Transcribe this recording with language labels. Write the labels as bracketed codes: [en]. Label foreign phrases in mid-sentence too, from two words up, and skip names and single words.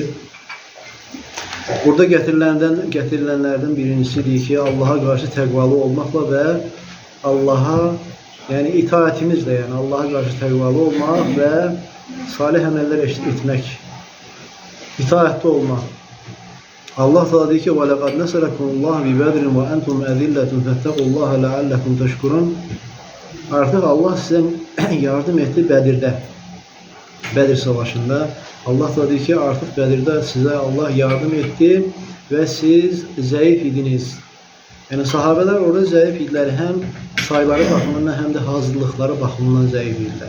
[az] Burada gətirilənlərdən birincisidir ki, Allaha qarşı təqvalı olmaqla və Allaha, yəni itaətimizlə, yəni Allaha qarşı təqvalı olmaq və salih əməllər etmək, itaətli olmaq. Allah da deyir ki, [ar] وَلَقَدْ نَسَرَكُمُ اللّٰهُ بِبَدْرٍ وَأَنْتُمْ أَذِلَّةٌ فَاتَّقُوا اللّٰهَ لَعَلَّكُمْ تَشْكُرُونَ. [az] Artıq Allah sizə yardım etdi Bədirdə, Bədir savaşında. Allah da deyir ki, artıq Bədirdə sizə Allah yardım etdi və siz zəif idiniz. Yəni sahabələr orada zəif idilər, həm sayları baxımından, həm də hazırlıqları baxımından zəif idilər.